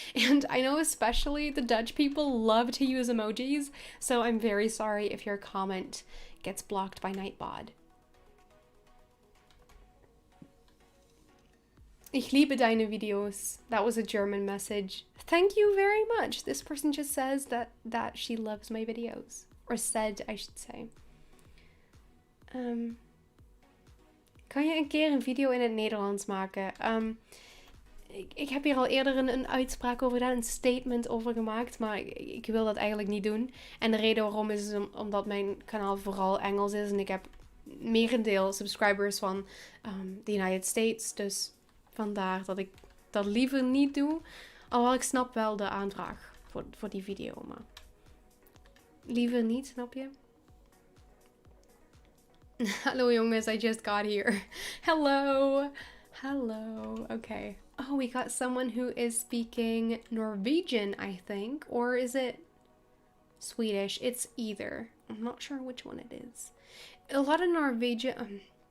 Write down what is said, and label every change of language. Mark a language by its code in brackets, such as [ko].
[en] And I know especially the Dutch people love to use emojis, so I'm very sorry if your comment gets blocked by Nightbot. [de] Ich liebe deine Videos. [en] That was a German message. Thank you very much. This person just says that she loves my videos. Or said, I should say. [nl] Kan je een keer een video in het Nederlands maken? Ik heb hier al eerder een uitspraak over gedaan, een statement over gemaakt, maar ik wil dat eigenlijk niet doen. En de reden waarom is omdat mijn kanaal vooral Engels is en ik heb merendeel subscribers van de United States, dus vandaar dat ik dat liever niet doe. Alhoewel ik snap wel de aanvraag voor die video, maar liever niet, snap je? Hallo jongens, [en] I just got here. Hello. Hello. Okay. Oh, we got someone who is speaking Norwegian, I think. Or is it Swedish? It's either. I'm not sure which one it is. A lot of Norwegian...